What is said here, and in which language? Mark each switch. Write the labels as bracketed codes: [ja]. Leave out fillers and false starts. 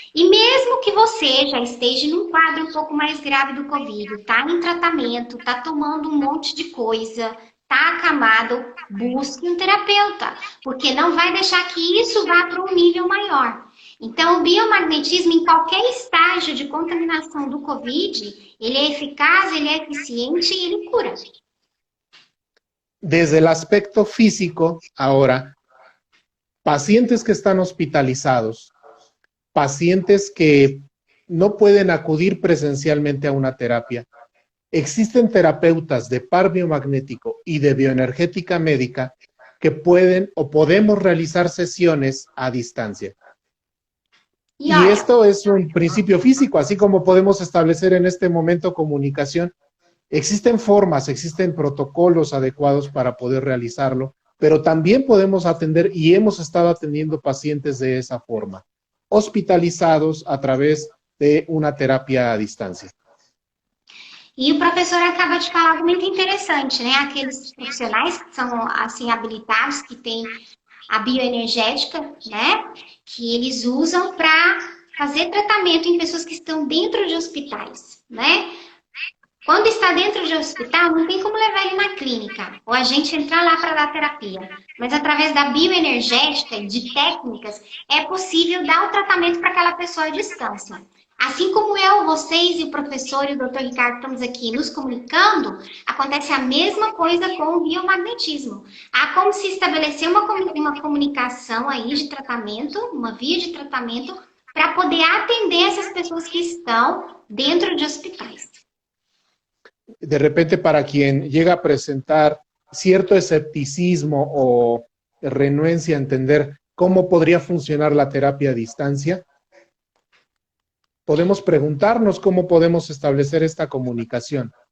[pt] E mesmo que você já esteja num quadro um pouco mais grave do Covid, tá em tratamento, tá tomando um monte de coisa, tá acamado, busque um terapeuta, porque não vai deixar que isso vá para um nível maior. Então, o biomagnetismo, em qualquer estágio de contaminação do Covid, ele é eficaz, ele é eficiente e ele cura. [es] Desde el aspecto físico, ahora, pacientes que están hospitalizados, pacientes que no pueden acudir presencialmente a una terapia, existen terapeutas de par biomagnético y de bioenergética médica que pueden o podemos realizar sesiones a distancia. E Y [pt] olha, [es] esto es un principio físico, así como podemos establecer en este momento comunicación. Existen formas, existen protocolos adecuados para poder realizarlo, pero también podemos atender y hemos estado atendiendo pacientes de esa forma, hospitalizados a través de una terapia a distancia. [pt] e o professor acaba de falar algo muito interessante, né? Aqueles profissionais que são assim habilitados, que têm a bioenergética, né? Que eles usam para fazer tratamento em pessoas que estão dentro de hospitais, né? Quando está dentro de hospital, não tem como levar ele na clínica, ou a gente entrar lá para dar terapia. Mas através da bioenergética e de técnicas, é possível dar o tratamento para aquela pessoa à distância. Assim como eu, vocês e o professor e o Dr. Ricardo estamos aqui nos comunicando, acontece a mesma coisa com o biomagnetismo. Há como se estabelecer uma comunicação aí de tratamento, uma via de tratamento, para poder atender essas pessoas que estão dentro de hospitais. [es] De repente, para quien llega a presentar cierto escepticismo o renuencia a entender cómo podría funcionar la terapia a distancia, podemos preguntarnos cómo podemos establecer esta comunicación.